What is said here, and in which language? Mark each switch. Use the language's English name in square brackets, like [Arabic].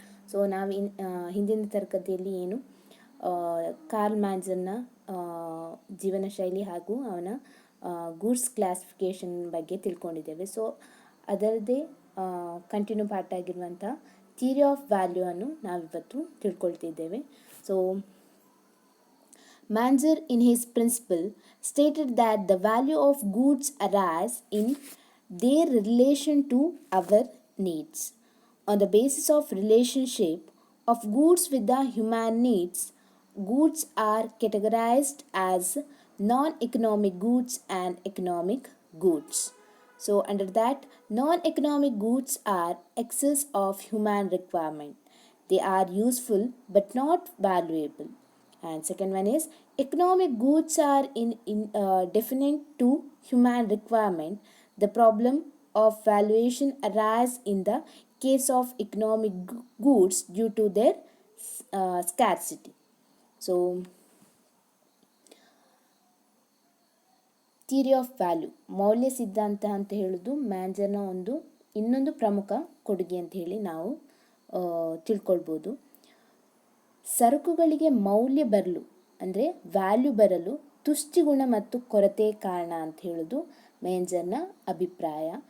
[Kannada] So ನಾವು ಹಿಂದಿನ ತರಗತಿಯಲ್ಲಿ ಏನು ಕಾರ್ಲ್ ಮ್ಯಾನ್ಸನ್ನ ಜೀವನ ಶೈಲಿ ಹಾಗೂ ಅವನ ಗೂಡ್ಸ್ ಕ್ಲಾಸಿಫಿಕೇಷನ್ ಬಗ್ಗೆ ತಿಳ್ಕೊಂಡಿದ್ದೇವೆ. ಸೊ ಅದರದ್ದೇ ಕಂಟಿನ್ಯೂ ಪಾರ್ಟ್ ಆಗಿರುವಂಥ ಥಿಯರಿ ಆಫ್ ವ್ಯಾಲ್ಯೂ ಅನ್ನು ನಾವಿವತ್ತು ತಿಳ್ಕೊಳ್ತಿದ್ದೇವೆ. [English] So Manger, in his principle, stated that the value of goods arise in their relation to our needs. On the basis of relationship of goods with the human needs, goods are categorized as non-economic goods and economic goods. So under that, non-economic goods are excess of human requirement. They are useful but not valuable. And second one is economic goods are definite to human requirement. The problem of valuation arise in the case of economic goods due to their scarcity. [Kannada] So theory of value, ಮೌಲ್ಯ ಸಿದ್ಧಾಂತ ಅಂತ ಹೇಳೋದು ಮ್ಯಾನ್ಜರ್ನ ಇನ್ನೊಂದು ಪ್ರಮುಖ ಕೊಡುಗೆ ಅಂತ ಹೇಳಿ ನಾವು ತಿಳ್ಕೊಳ್ಬೋದು. ಸರಕುಗಳಿಗೆ ಮೌಲ್ಯ ಬರಲು ಅಂದರೆ ವ್ಯಾಲ್ಯೂ ಬರಲು ತುಷ್ಟಿಗುಣ ಮತ್ತು ಕೊರತೆ ಕಾರಣ ಅಂತ ಹೇಳೋದು ಮ್ಯಾನ್ಜರ್ನ ಅಭಿಪ್ರಾಯ.